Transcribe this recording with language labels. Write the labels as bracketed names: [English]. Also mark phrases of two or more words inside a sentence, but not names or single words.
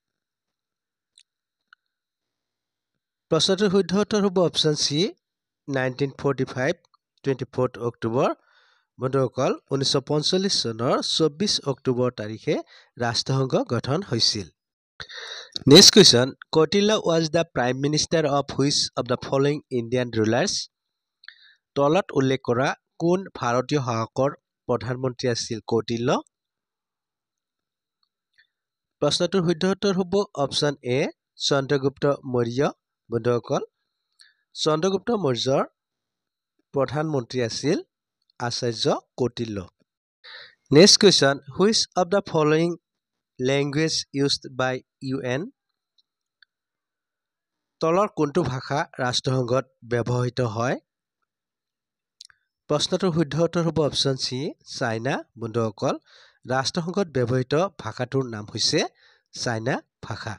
[Assamese] প্ৰশ্নটোৰ শুদ্ধ উত্তৰ হ'ব [English] option C [Assamese] 1945 24 অক্টোবৰ। বন্ধুসকল, 1945 চনৰ 24 অক্টোবৰ তাৰিখে ৰাষ্ট্ৰসংঘ গঠন হৈছিল। [English] Next question, Kautilya was the prime minister of which of the following Indian rulers? [Assamese] তলত উল্লেখ কৰা কোন ভাৰতীয় শাসকৰ প্ৰধানমন্ত্ৰী আছিল কৌটিল্য? প্ৰশ্নটোৰ শুদ্ধ উত্তৰ হ'ব [English] option A [Assamese] চন্দ্ৰগুপ্ত মৌৰ্য। বন্ধুসকল, চন্দ্ৰগুপ্ত মৌৰ্যৰ প্ৰধানমন্ত্ৰী আছিল আচাৰ্য কৌটিল্য। [English] Next question, Which of the following language used by UN? [Assamese] তলৰ কোনটো ভাষা ৰাষ্ট্ৰসংঘত ব্যৱহৃত হয়? প্ৰশ্নটোৰ শুদ্ধ উত্তৰ হ'ব [English] option C [Assamese] চাইনা। বন্ধুসকল, ৰাষ্ট্ৰসংঘত ব্যৱহৃত ভাষাটোৰ নাম হৈছে চাইনা ভাষা।